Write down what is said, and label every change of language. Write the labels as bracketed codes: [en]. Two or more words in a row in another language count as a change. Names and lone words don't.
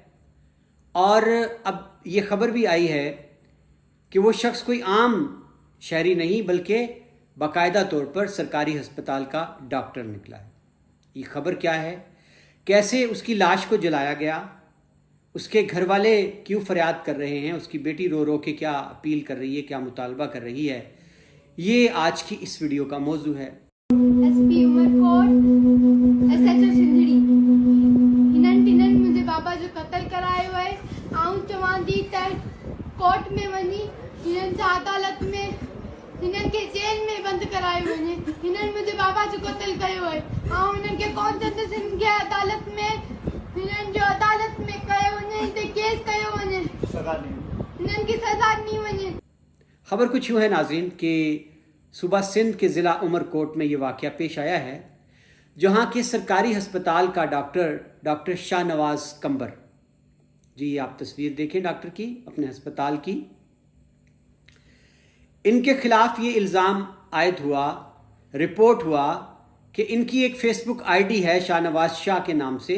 [ur] اور اب یہ خبر بھی آئی ہے کہ وہ شخص کوئی عام شہری نہیں بلکہ باقاعدہ طور پر سرکاری ہسپتال کا ڈاکٹر نکلا ہے. یہ خبر کیا ہے، کیسے اس کی لاش کو جلایا گیا، اس کے گھر والے کیوں فریاد کر رہے ہیں، اس کی بیٹی رو رو کے کیا اپیل کر رہی ہے، کیا مطالبہ کر رہی ہے، یہ آج کی اس ویڈیو کا موضوع ہے. [sd] एसपी उमरकोट, एसएचओ सिंधड़ी, हिनन मुझे बाबा जो कत्ल करायो है, आऊं चवां दी त कोर्ट में वनी हिनन से अदालत में हिनन के जेल में बंद करायो वने। हिनन मुझे बाबा जो कत्ल कयो है, आऊं हिनन के कौन चंद सिंह के अदालत में हिनन जो अदालत में कयो वने ते केस कयो वने, सजा नहीं, हिनन की सजा नहीं वने। [ur] خبر کچھ یوں ہے ناظرین کہ صوبہ سندھ کے ضلع عمرکوٹ میں یہ واقعہ پیش آیا ہے، جہاں کے سرکاری ہسپتال کا ڈاکٹر شاہنواز کنبر، جی آپ تصویر دیکھیں ڈاکٹر کی، اپنے ہسپتال کی، ان کے خلاف یہ الزام عائد ہوا، رپورٹ ہوا کہ ان کی ایک [en] Facebook ID [ur] ہے شاہنواز شاہ کے نام سے.